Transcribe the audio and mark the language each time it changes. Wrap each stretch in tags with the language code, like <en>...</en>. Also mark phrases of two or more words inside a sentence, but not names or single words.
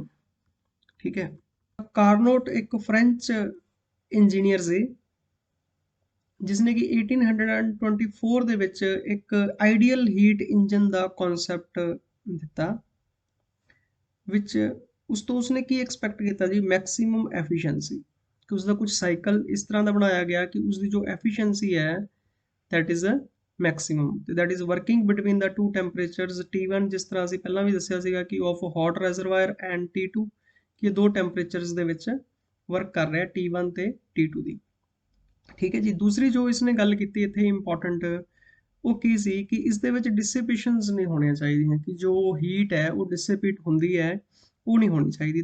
<pa>ਠੀਕ ਹੈ, ਕਾਰਨੋਟ ਇੱਕ ਫ੍ਰੈਂਚ ਇੰਜੀਨੀਅਰ ਸੀ ਜਿਸਨੇ ਕਿ 1824 ਦੇ ਵਿੱਚ ਇੱਕ</pa> <en>ideal heat engine</en> <pa>ਦਾ ਕਨਸੈਪਟ ਦਿੱਤਾ, ਵਿੱਚ ਉਸ ਤੋਂ ਉਸਨੇ ਕੀ ਐਕਸਪੈਕਟ ਕੀਤਾ ਜੀ,</pa> <en>maximum efficiency.</en> <pa>ਕਿ ਉਸਦਾ ਕੁਝ ਸਾਈਕਲ ਇਸ ਤਰ੍ਹਾਂ ਦਾ ਬਣਾਇਆ ਗਿਆ ਕਿ ਉਸਦੀ ਜੋ ਐਫੀਸ਼ੀਐਂਸੀ ਹੈ</pa> <en>that is a maximum, that is working between the two temperatures T1,</en> <pa>ਜਿਸ ਤਰ੍ਹਾਂ ਅਸੀਂ ਪਹਿਲਾਂ ਵੀ ਦੱਸਿਆ ਸੀਗਾ ਕਿ</pa> <en>of hot reservoir and T2,</en> <pa>ਕਿ ਇਹ ਦੋ ਟੈਂਪਰੇਚਰਸ ਦੇ ਵਿੱਚ ਵਰਕ ਕਰ ਰਿਹਾ T1 ਤੇ T2 ਦੀ। ਠੀਕ ਹੈ ਜੀ, ਦੂਸਰੀ ਜੋ ਇਸਨੇ ਗੱਲ ਕੀਤੀ ਇੱਥੇ ਇੰਪੋਰਟੈਂਟ, ਉਹ ਕੀ ਸੀ ਕਿ ਇਸ ਦੇ ਵਿੱਚ ਡਿਸਿਪੇਸ਼ਨਸ ਨਹੀਂ ਹੋਣੀਆਂ ਚਾਹੀਦੀਆਂ, ਕਿ ਜੋ ਹੀਟ ਹੈ ਉਹ ਡਿਸਿਪੇਟ ਹੁੰਦੀ ਹੈ ਉਹ ਨਹੀਂ ਹੋਣੀ ਚਾਹੀਦੀ।</pa>